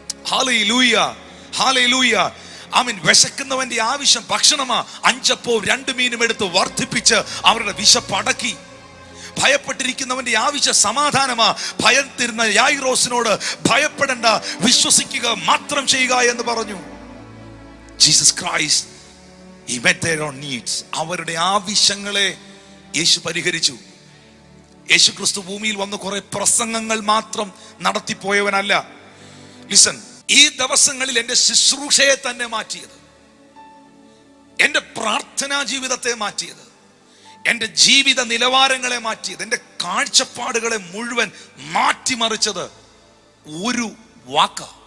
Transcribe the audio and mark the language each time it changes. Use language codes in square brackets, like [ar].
[ml] Hallelujah, hallelujah. ആമീൻ. വിശക്കുന്നവന്റെ ആവശ്യം ഭക്ഷണമാ, 5 അപ്പവും 2 മീനും എടുത്ത് വർദ്ധിപ്പിച്ച് അവരുടെ വിശപ്പ് അടക്കി. ഭയപ്പെട്ടിരിക്കുന്നവന്റെ ആവശ്യം സമാധാനമാ. ഭയത്തിരുന്ന യായിറോസിനോട് ഭയപ്പെടേണ്ട, വിശ്വസിക്കുക മാത്രം ചെയ്യുക എന്ന് പറഞ്ഞു. [en] Jesus Christ he met their own needs. [ml] അവരുടെ ആവശ്യങ്ങളെ യേശു പരിഹരിച്ചു. യേശു ക്രിസ്തു ഭൂമിയിൽ വന്ന് കുറെ പ്രസംഗങ്ങൾ മാത്രം നടത്തിപ്പോയവനല്ല. ലിസൺ, ഈ ദിവസങ്ങളിൽ എൻ്റെ ശുശ്രൂഷയെ തന്നെ മാറ്റിയത്, എൻ്റെ പ്രാർത്ഥനാ ജീവിതത്തെ മാറ്റിയത്, എൻ്റെ ജീവിത നിലവാരങ്ങളെ മാറ്റിയത്, എൻ്റെ കാഴ്ചപ്പാടുകളെ മുഴുവൻ മാറ്റിമറിച്ചത് ഒരു വാക്ക.